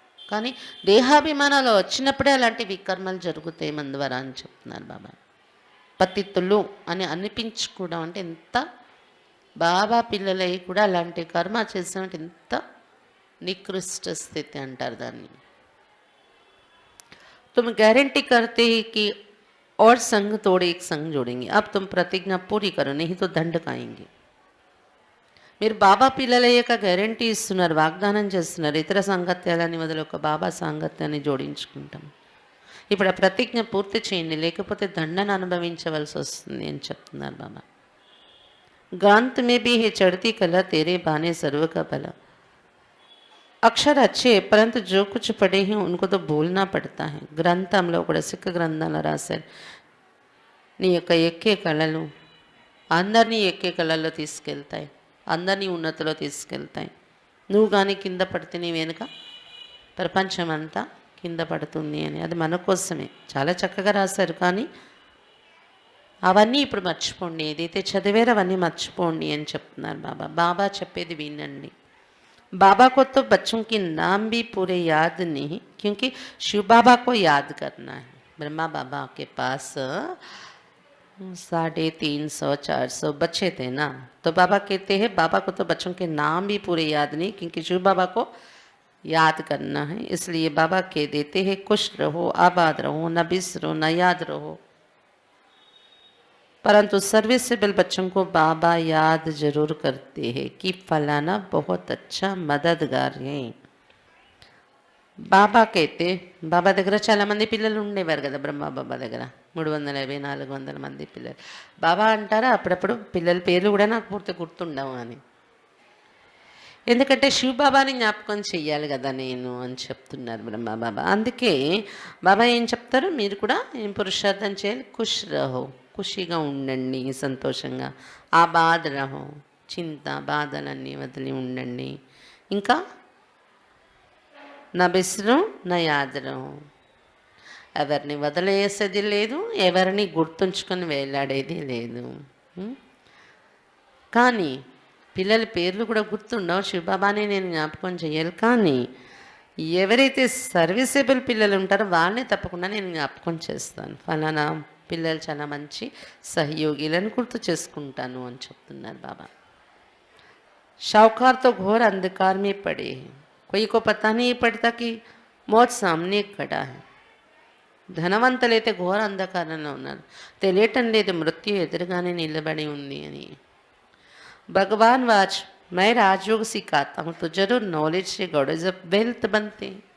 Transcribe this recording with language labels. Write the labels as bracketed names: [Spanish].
[Telugu] కానీ దేహాభిమానాలు వచ్చినప్పుడే అలాంటి వికర్మలు జరుగుతాయి మన ద్వారా అని చెప్తున్నారు బాబా. పతితులు అని అనిపించుకోవడం అంటే ఎంత బాబా పిల్లలై కూడా అలాంటి కర్మ చేసినట్టు ఎంత నికృష్ట స్థితి అంటారు దాన్ని. [Hindi] तुम गारंटी करते ही कि और संग तोड़े एक संग जोड़ेंगे, अब तुम प्रतिज्ञा पूरी करो नहीं तो दंड खाएंगे. [Telugu] మీరు బాబా పిల్లలయ్యాక గ్యారంటీ ఇస్తున్నారు, వాగ్దానం చేస్తున్నారు, ఇతర సాంగత్యాలని వదిలి ఒక బాబా సాంగత్యాన్ని జోడించుకుంటాం. ఇప్పుడు ఆ ప్రతిజ్ఞ పూర్తి చేయండి, లేకపోతే దండన అనుభవించవలసి వస్తుంది అని చెప్తున్నారు బాబా. [Hindi] ग्रंथ में भी है चढ़ती कला तेरे बहाने सर्व का भला. అక్షర అచ్చే పరంతు జో కుచ్ పడే హీ ఉनको तो భూల్నా పడతా హై. [Telugu] గ్రంథంలో కూడా సిక్క గ్రంథంలో రాశారు, నీ యొక్క ఎక్కే కళలు అందరినీ ఎక్కే కళల్లో తీసుకెళ్తాయి, అందరినీ ఉన్నతిలో తీసుకెళ్తాయి. నువ్వు కానీ కింద పడితే నీ వెనుక ప్రపంచమంతా కింద పడుతుంది అని. అది మన కోసమే చాలా చక్కగా రాశారు. కానీ అవన్నీ ఇప్పుడు మర్చిపోండి, ఏదైతే చదివారో అవన్నీ మర్చిపోండి అని చెప్తున్నారు బాబా. బాబా చెప్పేది వినండి. [Hindi] बाबा को तो बच्चों के नाम भी पूरे याद नहीं, क्योंकि शिव बाबा को याद करना है. ब्रह्मा बाबा के पास 350-400 बच्चे थे ना, तो बाबा कहते हैं बाबा को तो बच्चों के नाम भी पूरे याद नहीं, क्योंकि शिव बाबा को याद करना है. इसलिए बाबा कह देते हैं खुश रहो, आबाद रहो, न बिसरो, न याद रहो. परंतु सर्विसेबल बच्चों को बाबा याद जरूर करते हैं कि फलाना बहुत अच्छा मददगार है. [Telugu] బాబా కైతే బాబా దగ్గర చాలామంది పిల్లలు ఉండేవారు కదా, బ్రహ్మ బాబా దగ్గర 350-400 మంది పిల్లలు. బాబా అంటారా అప్పుడప్పుడు పిల్లల పేర్లు కూడా నాకు పూర్తి గుర్తుండవు అని, ఎందుకంటే శివ బాబాని జ్ఞాపకం చెయ్యాలి కదా నేను అని చెప్తున్నారు బ్రహ్మ బాబా. అందుకే బాబా ఏం చెప్తారు, మీరు కూడా ఏం పురుషార్థం చేయాలి, ఖుష్ రహో, ఖుషిగా ఉండండి, సంతోషంగా. ఆ బాధ రహో, చింత బాధలన్నీ వదిలి ఉండండి. ఇంకా నా బిస్రం నా యాదరం, ఎవరిని వదిలేసేది లేదు, ఎవరిని గుర్తుంచుకొని వేలాడేది లేదు. కానీ పిల్లల పేర్లు కూడా గుర్తుండవు, శివబాబాని నేను జ్ఞాపకం చేయాలి. కానీ ఎవరైతే సర్వీసబుల్ పిల్లలు ఉంటారో వాళ్ళని తప్పకుండా నేను జ్ఞాపకం చేస్తాను. ఫలానా పిల్లలు చాలా మంచి సహయోగిలను గుర్తు చేసుకుంటాను అని చెప్తున్నారు బాబా. [Hindi] షావుకార్ తో ఘోर अंधकार में पड़े हैं, कोई को पता नहीं पड़ता कि मौत सामने खड़ा है. [Telugu] ధనవంతులైతే ఘోర అంధకారంలో ఉన్నారు, తెలియటం లేదు మృత్యు ఎదురుగానే నిలబడి ఉంది అని. [Hindi] भगवान वाच मैं राजयोग सिखाता हूँ तो जरूर नॉलेज से गॉडेज ऑफ वेल्थ बनते.